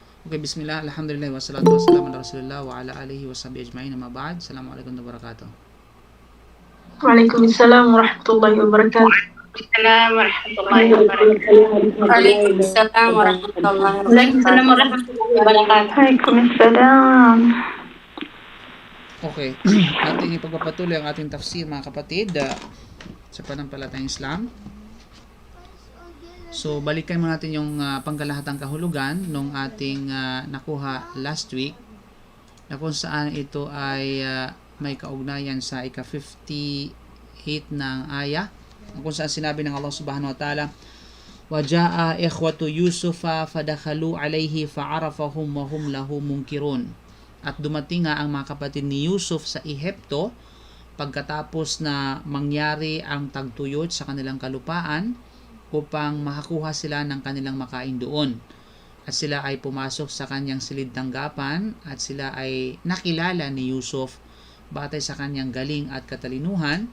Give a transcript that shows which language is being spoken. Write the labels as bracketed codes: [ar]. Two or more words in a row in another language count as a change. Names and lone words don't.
[ar] Okay, بسم الله، الحمد لله، والصلاة والسلام على رسول الله وعلى آله وصحبه أجمعين، أما بعد. السلام عليكم ورحمة الله وبركاته. وعليكم السلام ورحمة الله وبركاته. وعليكم السلام ورحمة الله وبركاته. وعليكم السلام ورحمة الله Waalaikumsalam wabarakatuh. ورحمة الله وبركاته. Waalaikumsalam. [tl] Okay, ating ipagpapatuloy ang ating tafsir, mga kapatid, sa pananampalatayang Islam. So, balikan muna natin yung pangkalahatang kahulugan nung ating nakuha [en] last week, [tl] na kung saan ito ay may kaugnayan sa ika-58 ng ayah, kung saan sinabi ng Allah [ar] سبحانه وتعالى, وَجَاءَ إِخْوَةُ يُوسُفَ فَدَخَلُوا عَلَيْهِ فَعَرَفَهُمْ وَهُمْ لَهُ مُنْكِرُونَ. [tl] At dumating nga ang mga kapatid ni Yusuf sa Ehipto pagkatapos na mangyari ang tagtuyot sa kanilang kalupaan upang makakuha sila ng kanilang makain doon. At sila ay pumasok sa kanyang silid tanggapan at sila ay nakilala ni Yusuf batay sa kanyang galing at katalinuhan.